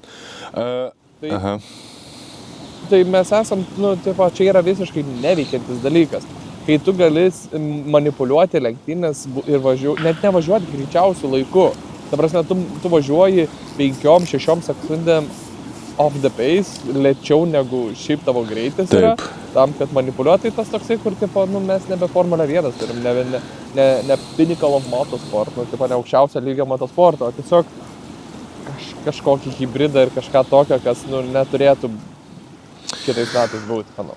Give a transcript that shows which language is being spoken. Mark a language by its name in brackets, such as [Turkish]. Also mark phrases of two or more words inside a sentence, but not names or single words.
[Lithuanian] Tai mes esam, nu, tipo, čia yra visiškai neveikiantis dalykas. Kai tu gali manipuliuoti lenktynės ir net nevažiuoti greičiausiu laiku. Ta prasme, tu važiuoji 5-6 sekundėm [English] off the pace, [Lithuanian] lėčiau negu šiaip tavo greitis yra. Tam, kad manipuliuotai tas toksai, kur, tipo, nu, mes nebe Formula 1 turim, ne [English] pinnacle of motosport, [Lithuanian] nu, tipo, ne aukščiausio lygio motosporto, o tiesiog kažkokį hybridą ir kažką tokio, kas, nu, neturėtų kitais metais būti, manau.